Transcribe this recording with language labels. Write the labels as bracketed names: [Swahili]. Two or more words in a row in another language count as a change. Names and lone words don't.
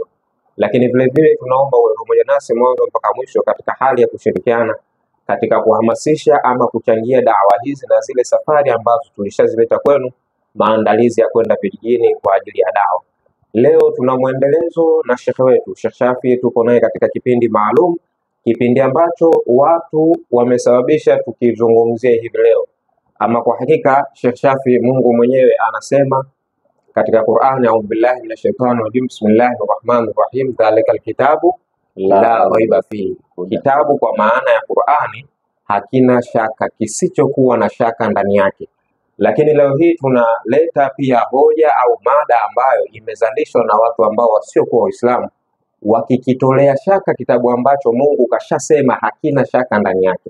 [Swahili] Lakini vile vile tunaomba uwe pamoja nasi mwanzo mpaka mwisho katika hali ya kushirikiana katika kuhamasisha ama kuchangia dawa hizi na zile safari ambazo tulishazileta kwenu, maandalizi ya kwenda vijijini kwa ajili ya dawa. Leo tuna mwendelezo na shekhe wetu Sheikh Shafi, tuko naye katika kipindi maalum, kipindi ambacho watu wamesababisha tukizungumzia hivi leo. Ama kwa hakika Sheikh Shafi, Mungu mwenyewe anasema katika Qur'ani, [Arabic] أعوذ بالله من الشيطان الرجيم بسم الله الرحمن الرحيم ذلك الكتاب لا ريب فيه. [Swahili] Kitabu kwa maana ya Qur'ani hakina shaka, kisichokuwa na shaka ndani yake. Lakini leo hii tunaleta pia hoja au mada ambayo imezalishwa na watu ambao wasiokuwa Waislamu, wakikitolea shaka kitabu ambacho Mungu kashasema hakina shaka ndani yake.